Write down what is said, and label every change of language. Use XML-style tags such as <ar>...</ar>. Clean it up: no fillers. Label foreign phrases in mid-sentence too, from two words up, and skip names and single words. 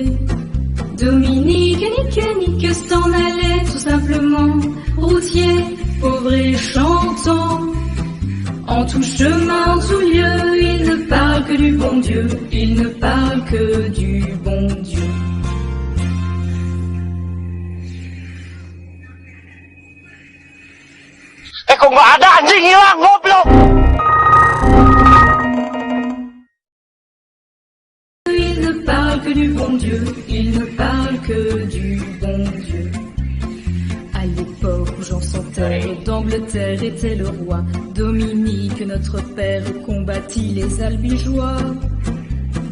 <fr>Dominique nique s'en allait tout simplement, routier, pauvre et chantant. En tout chemin, en tout lieu, il ne parle que du bon Dieu, il ne parle que du bon Dieu.</fr> <id>Kung nggak ada anjing hilang, goblok!</id> <fr>Il ne parle que du bon Dieu, il ne parle que du bon Dieu. À l'époque où Jean sans terre d'Angleterre était le roi, Dominique, notre père, combattit les albigeois.</fr>